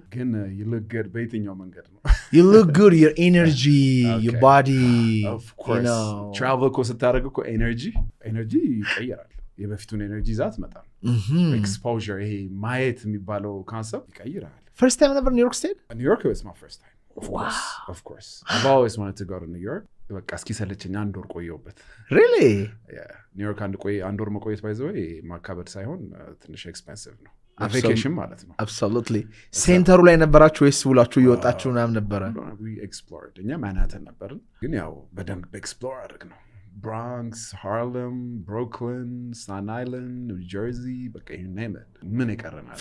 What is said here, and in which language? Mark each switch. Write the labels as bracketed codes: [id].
[am] ግን [en] you look good [am] በየትኛው መንገድ ነው [en] you look good your energy your body of course you know travel [am] እኮ ስታደርግ እኮ energy ይቀየራል የበፊቱን ኤነርጂ ዛት መጣል exposure ይሄ ማየት የሚባለው concept ይቀየራል [en] first time ever New York State New York was my first time of course I've always wanted to go to New York [am] በቃ እስኪ ሰለቸኝ አንድ ወር ቆየሁበት [en] really [am] yeah New York አንድ ወር መቆየት [en] by the way [am] ማካበድ ሳይሆን ትንሽ expensive ነው vacation ማለት ነው absolutely ሴንተሩ ላይ ነበራችሁ ወይስ ውላችሁ እየወጣችሁ ምናምን ነበረ [en] we explored [am] እኛ ማንሃተን ነበርን ግን ያው በደንብ ኤክስፕሎር አድርግ ነው Bronx Harlem Brooklyn Staten Island New Jersey በቃ [en] you name it [am] ምን ይቀርናል